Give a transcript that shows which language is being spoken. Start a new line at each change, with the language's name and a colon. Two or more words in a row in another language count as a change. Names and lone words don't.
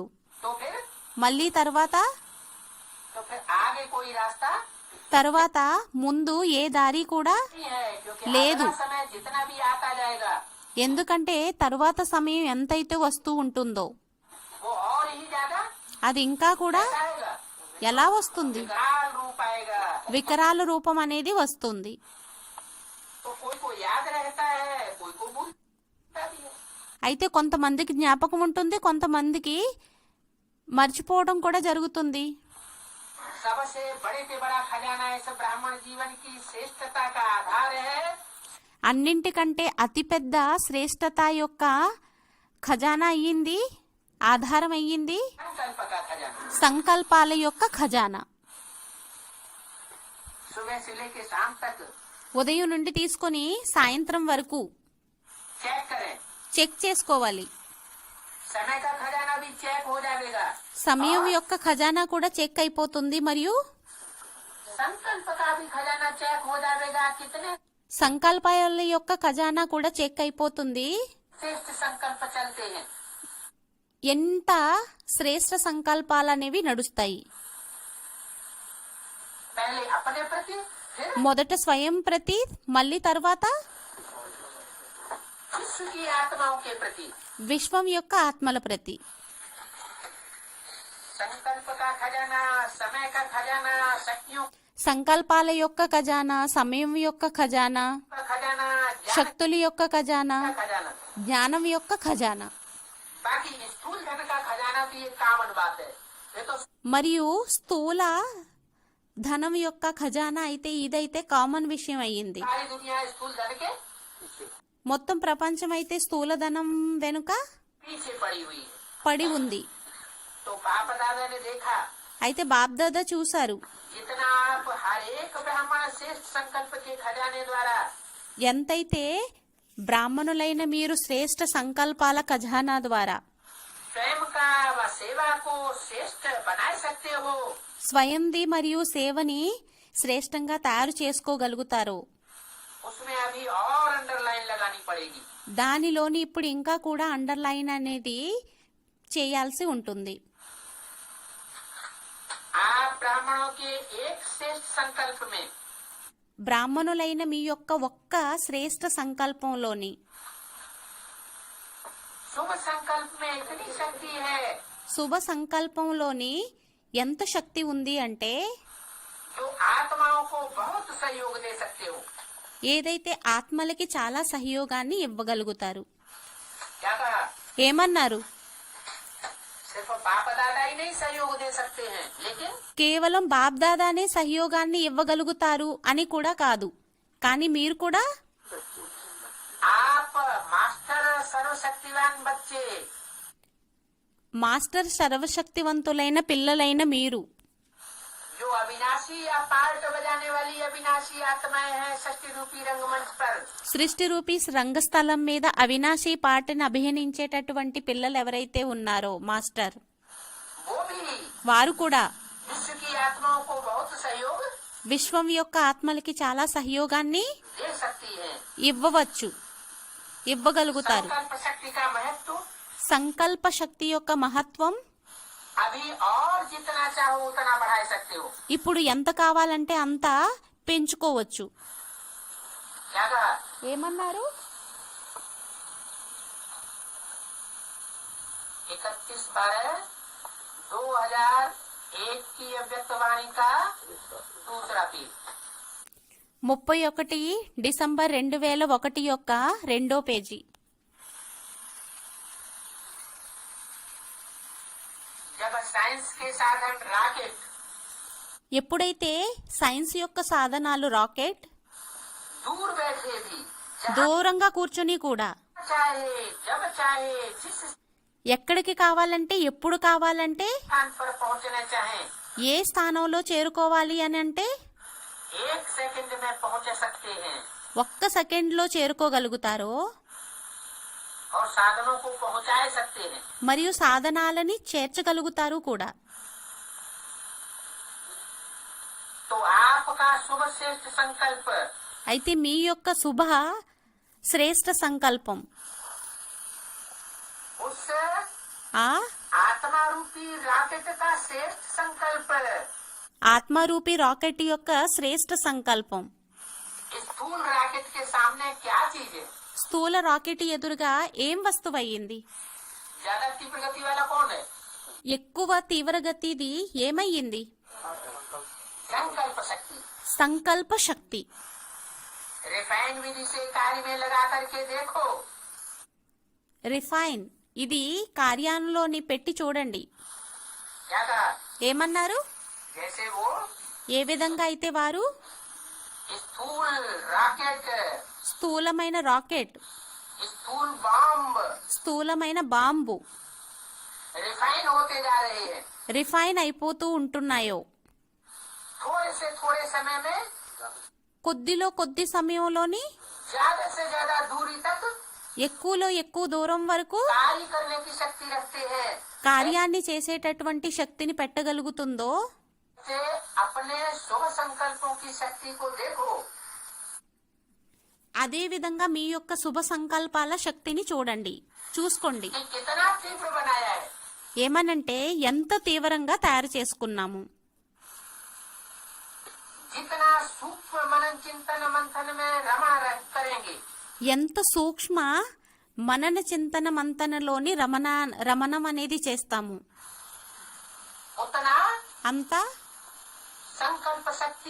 Hindi: तो फिर
Telugu: మళ్ళీ తర్వాత
Hindi: आगे कोई रास्ता
Telugu: తర్వాత ముందు ఏ దారి కూడా
Hindi: नहीं है, क्योंकि
Telugu: లేదు.
Hindi: अगला समय जितना भी आता जाएगा
Telugu: ఎందుకంటే తరువాత సమయం ఎంతైతే వస్తూ ఉంటుందో
Hindi: वो और ही ज्यादा
Telugu: అది ఇంకా కూడా
Hindi: आएगा,
Telugu: ఎలా వస్తుంది?
Hindi: विकराल रूप आएगा।
Telugu: వికరాల రూపం అనేది వస్తుంది.
Hindi: तो कोई को याद रहता है, कोई को भूलता भी है।
Telugu: అయితే కొంతమందికి జ్ఞాపకం ఉంటుంది, కొంతమందికి మర్చిపోవడం కూడా జరుగుతుంది.
Hindi: सबसे बड़े से बड़ा खजाना इस ब्राह्मण जीवन की श्रेष्ठता का आधार है
Telugu: అన్నింటికంటే అతిపెద్ద శ్రేష్టత యొక్క ఖజానా అయ్యింది, ఆధారం అయ్యింది
Hindi: संकल्प का खजाना।
Telugu: సంకల్పాల యొక్క ఖజానా.
Hindi: सुबह से लेके शाम तक
Telugu: ఉదయం నుండి తీసుకొని సాయంత్రం వరకు
Hindi: चेक करें,
Telugu: చెక్ చేసుకోవాలి.
Hindi: समय का खजाना भी चेक हो जाएगा,
Telugu: సమయం యొక్క ఖజానా కూడా చెక్ అయిపోతుంది, మరియు
Hindi: संकल्प का भी खजाना चेक हो जाएगा। कितने
Telugu: సంకల్పాల యొక్క ఖజానా కూడా చెక్ అయిపోతుంది.
Hindi: श्रेष्ठ संकल्प चलते हैं,
Telugu: ఎంత శ్రేష్ట సంకల్పాలు అనేవి నడుస్తాయి.
Hindi: पहले अपने प्रति, फिर
Telugu: మొదట స్వయం ప్రతి, మళ్ళీ తర్వాత
Hindi: विश्व की आत्माओं के प्रति.
Telugu: విశ్వం యొక్క ఆత్మల ప్రతి.
Hindi: संकल्प का खजाना, समय का खजाना, शक्तियों
Telugu: సంకల్పాల యొక్క ఖజానా, సమయం యొక్క ఖజానా,
Hindi: का खजाना, ज्ञान
Telugu: శక్తుల యొక్క ఖజానా,
Hindi: का खजाना.
Telugu: జ్ఞానం యొక్క ఖజానా.
Hindi: बाकी स्थूल धन का खजाना भी एक कामन बात है. ये तो
Telugu: మరియు స్థూల ధనం యొక్క ఖజానా అయితే ఇదైతే కామన్ విషయం అయ్యింది.
Hindi: सारी दुनिया स्थूल धन के
Telugu: మొత్తం ప్రపంచం అయితే స్థూల ధనం వెనుక
Hindi: पीछे पड़ी हुई है.
Telugu: పడి ఉంది.
Hindi: तो बाप दादा ने देखा
Telugu: అయితే బాబ్దాదా చూశారు,
Hindi: जितना आप हर एक ब्राह्मण श्रेष्ठ संकल्प के खजाने द्वारा
Telugu: ఎంతైతే బ్రాహ్మణులైన మీరు శ్రేష్ట సంకల్పాల ఖజానా ద్వారా
Hindi: स्वयं का व सेवा को श्रेष्ठ बना सकते हो,
Telugu: స్వయంది మరియు సేవని శ్రేష్టంగా తయారు చేసుకోగలుగుతారో
Hindi: उसमें अभी और अंडरलाइन लगानी पड़ेगी.
Telugu: దానిలోని ఇప్పుడు ఇంకా కూడా అండర్లైన్ అనేది చేయాల్సి ఉంటుంది.
Hindi: आप ब्राह्मणों के एक श्रेष्ठ संकल्प में
Telugu: బ్రాహ్మణులైన మీ యొక్క ఒక్క శ్రేష్ట సంకల్పంలోని
Hindi: शुभ संकल्प में इतनी शक्ति है
Telugu: శుభ సంకల్పంలోని ఎంత శక్తి ఉంది అంటే
Hindi: जो आत्माओं को बहुत सहयोग दे सकते हो.
Telugu: ఏదైతే ఆత్మలకి చాలా సహయోగాన్ని ఇవ్వగలుగుతారు.
Hindi: क्या कहा?
Telugu: ఏమన్నారు?
Hindi: सिर्फ बाप दादा ही नहीं सहयोग दे सकते हैं, लेकिन
Telugu: కేవలం బాబ్దాదానే సహయోగాన్ని ఇవ్వగలుగుతారు అని కూడా కాదు, కానీ మీరు కూడా
Hindi: आप मास्टर सर्वशक्तिवान बच्चे
Telugu: మాస్టర్ సర్వశక్తివంతులైన పిల్లలైన మీరు
Hindi: जो अविनाशी या पार्ट बजाने वाली अविनाशी आत्माएं हैं षष्ठी रूपी रंगमंच पर,
Telugu: సృష్టి రూపీ రంగస్థలం మీద అవినాశి పాటను అభినయించేటటువంటి పిల్లలు ఎవరైతే ఉన్నారో మాస్టర్,
Hindi: वो भी
Telugu: వారు కూడా
Hindi: विश्व की आत्माओं को बहुत सहयोग
Telugu: విశ్వం యొక్క ఆత్మలకి చాలా సహయోగాన్ని
Hindi: दे सकती है.
Telugu: ఇవ్వవచ్చు, ఇవ్వగలుగుతారు.
Hindi: संकल्प शक्ति का महत्व
Telugu: సంకల్ప శక్తి యొక్క మహత్వం
Hindi: अभी और जितना चाहो उतना बढ़ा सकते हो.
Telugu: ఇప్పుడు ఎంత కావాలంటే అంత పెంచుకోవచ్చు.
Hindi: क्या कहा?
Telugu: ఏమన్నారు?
Hindi: 31/12/2001 की अव्यक्तवाणी का दूसरा पेज.
Telugu: 31 డిసెంబర్ 2001 యొక్క రెండో పేజీ.
Hindi: जब साइंस के साधन रॉकेट
Telugu: ఎప్పుడైతే సైన్స్ యొక్క సాధనాలు రాకెట్
Hindi: दूर बैठे भी जहाँ
Telugu: దూరంగా కూర్చుని కూడా
Hindi: चाहे जब चाहे जिस
Telugu: ఎక్కడికి కావాలంటే ఎప్పుడు కావాలంటే
Hindi: स्थान पर पहुंचना चाहे
Telugu: ఏ స్థానంలో చేరుకోవాలి అని అంటే
Hindi: 1 सेकंड में पहुंच सकते हैं
Telugu: ఒక్క సెకండ్లో చేరుకోగలుగుతారో
Hindi: और साधनों को पहुंचा सकते हैं.
Telugu: మరియు సాధనాలని చేర్చగలుగుతారు కూడా.
Hindi: तो आपका शुभ श्रेष्ठ संकल्प
Telugu: అయితే మీ యొక్క శుభ శ్రేష్ట సంకల్పం
Hindi: उस
Telugu: ఆ
Hindi: आत्मा रूपी रॉकेट का श्रेष्ठ संकल्प
Telugu: ఆత్మరూపి రాకెట్ యొక్క శ్రేష్ట సంకల్పం
Hindi: स्थूल रॉकेट के सामने क्या चीज है?
Telugu: స్థూల రాకెట్ ఎదురుగా ఏం వస్తువయ్యింది?
Hindi: ज्यादा तीव्र गति वाला कौन है?
Telugu: ఎక్కువ తీవ్రగతిది ఏమయ్యింది?
Hindi: संकल्प शक्ति.
Telugu: సంకల్ప శక్తి.
Hindi: रिफाइन विधि से कार्य में लगा करके देखो.
Telugu: రిఫైన్ ఇది కార్యాలలోని పెట్టి చూడండి.
Hindi: क्या कहा?
Telugu: ఏమన్నారు?
Hindi: जैसे वो
Telugu: ఏ విధంగా అయితే వారు
Hindi: स्थूल रॉकेट,
Telugu: స్థూలమైన రాకెట్,
Hindi: स्थूल बॉम्ब
Telugu: స్థూలమైన బాంబు
Hindi: रिफाइन होते जा रहे हैं.
Telugu: రిఫైన్ అయిపోతూ ఉంటున్నాయో
Hindi: थोड़े से थोड़े समय में
Telugu: కొద్దిలో కొద్ది సమయంలోని
Hindi: ज्यादा से ज्यादा दूरी तक
Telugu: ఎక్కువలో ఎక్కువ దూరం వరకు
Hindi: कार्य करने की शक्ति रखते हैं.
Telugu: కార్యాన్ని చేసేటటువంటి శక్తిని పెట్టగలుగుతుందో
Hindi: से अपने शुभ संकल्पों की शक्ति को देखो.
Telugu: అదే విధంగా మీ యొక్క శుభ సంకల్పాల శక్తిని చూడండి, చూసుకోండి.
Hindi: कि कितना तीव्र बनाया है.
Telugu: ఏమనంటే ఎంత తీవ్రంగా తయారు చేసుకున్నాము.
Hindi: जितना सूक्ष्म मनन चिंतन मंथन में रमा करेंगे,
Telugu: ఎంత సూక్ష్మ మనన చింతన మంతనలోని రమణం అనేది చేస్తాము,
Hindi: उतना
Telugu: అంత
Hindi: संकल्प शक्ति